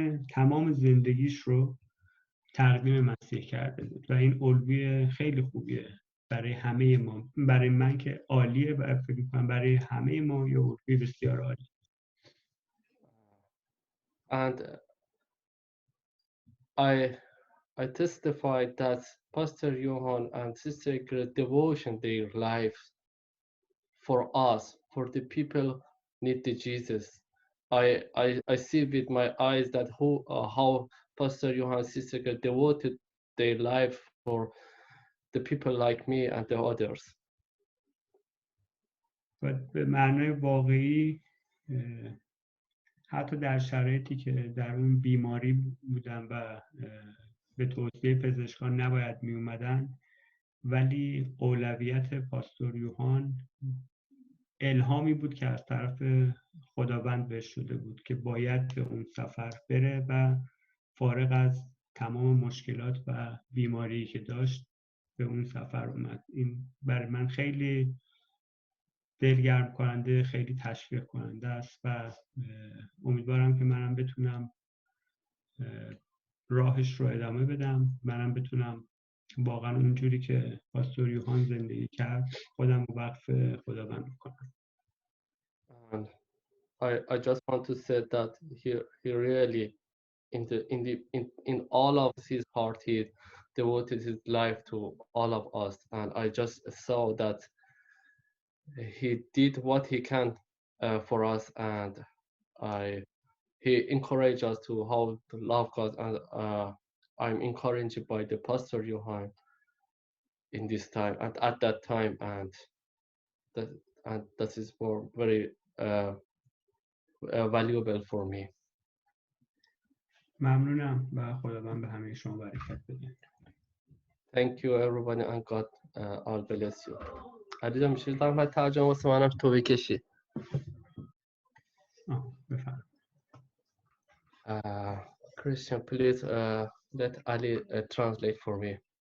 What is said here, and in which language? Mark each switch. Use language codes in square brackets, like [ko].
[fa] تمام زندگیش رو تقدیم مسیح کرده بود و این الگوی خیلی خوبیه برای همه ما. برای من که عالیه و فکر می‌کنم برای همه ما یه الگوی بسیار عالی. [en] And I testified that Pastor Johan and Sister Grace devotion their life for us, for the people need the Jesus. I see with my eyes that how Pastor Johan and Sister Grace devoted their life for the people like me and the others. [fa] و به معنای واقعی حتی در شرایطی که در اون بیماری بودن و به توصیه پزشکان نباید می اومدن، ولی اولویت پاستور یوهان الهامی بود که از طرف خداوند بهش شده بود که باید به اون سفر بره و فارغ از تمام مشکلات و بیماری که داشت به اون سفر اومد. این برای من خیلی دلگرم کننده، خیلی تشویق کننده است و امیدوارم که منم بتونم راهش رو ادامه بدم، منم بتونم واقعا اونجوری که پاستور یوهان زندگی کرد خودم رو وقف خداوند بکنم. [en] And I just want to say that he really in all of his heart he devoted his life to all of us, and I just saw that he did what he can for us, and he encouraged us to how to love God and I'm encouraged by the Pastor Johan in this time and at that time, and that is very valuable for me. [fa] ممنونم و خداوند به همه شما برکت بده. [en] Thank you everybody and God all bless you. [fa] علیرضا میشه زحمت ترجمه واسه منم تو بکشی. بفرمایید. [en] Christian, please let Ali translate for me.